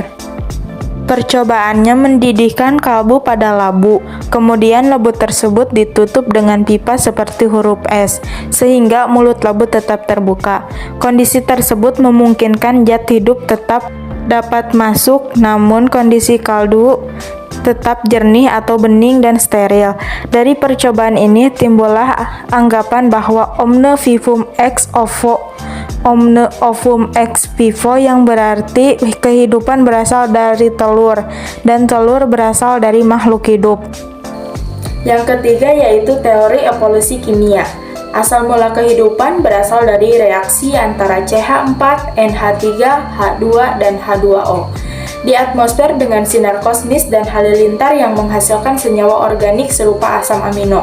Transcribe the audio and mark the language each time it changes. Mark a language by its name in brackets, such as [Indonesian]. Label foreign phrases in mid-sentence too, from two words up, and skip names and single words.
[Indonesian] Percobaannya mendidihkan kalbu pada labu, kemudian labu tersebut ditutup dengan pipa seperti huruf S, sehingga mulut labu tetap terbuka. Kondisi tersebut memungkinkan zat hidup tetap dapat masuk, namun kondisi kaldu tetap jernih atau bening dan steril. Dari percobaan ini timbullah anggapan bahwa [Latin] omne vivum ex ovo, omne ovum ex vivo, [Indonesian] yang berarti kehidupan berasal dari telur dan telur berasal dari makhluk hidup. Yang ketiga yaitu teori evolusi kimia. Asal mula kehidupan berasal dari reaksi antara CH4, NH3, H2, dan H2O di atmosfer dengan sinar kosmis dan halilintar yang menghasilkan senyawa organik serupa asam amino.